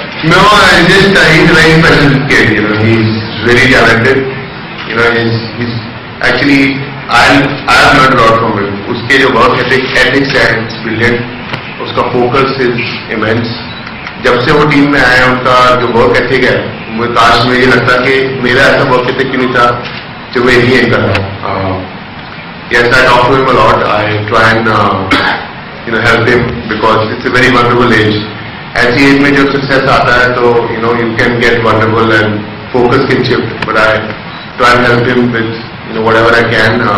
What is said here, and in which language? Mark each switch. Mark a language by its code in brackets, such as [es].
[en] No, he's a very special kid. He's very talented. He's actually I have learned a lot from him. [hi] उसके जो [en] work ethics है, it's brilliant. उसका focus is immense. [hi] जब से वो team में आए, उनका जो वर्क एथिक है, मुझे काश में ये लगता कि मेरा ऐसा वर्क एथिक क्यों नहीं था जो मैं यही कर रहा हूँ. [en] Yes, I talk to him a lot. I try and help him, because it's a very vulnerable age. [hi] ऐसी एज में जब सक्सेस आता है तो [en] you can get vulnerable and focus can shift. But I try and help him with whatever I can.